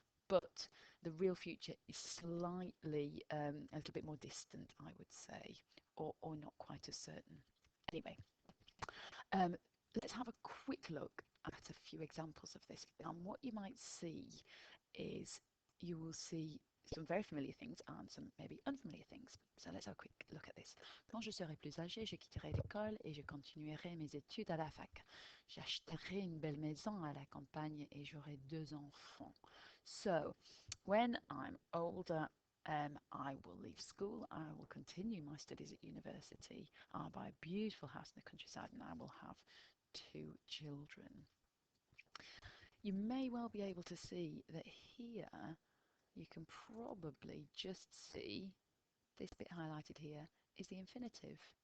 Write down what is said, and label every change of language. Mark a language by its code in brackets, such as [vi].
[en] But the real future is slightly a little bit more distant, I would say, or not quite as certain. Anyway, um, let's have a quick look at a few examples of this. And what you might see is you will see some very familiar things and some maybe unfamiliar things. So let's have a quick look at this. [fr] Quand je serai plus âgé, je quitterai l'école et je continuerai mes études à la fac. J'achèterai une belle maison à la campagne et j'aurai 2 enfants. [en] So, when I'm older, I will leave school. I will continue my studies at university. I'll buy a beautiful house in the countryside and I will have 2 children. You may well be able to see that here you can probably just see this bit highlighted here is the infinitive.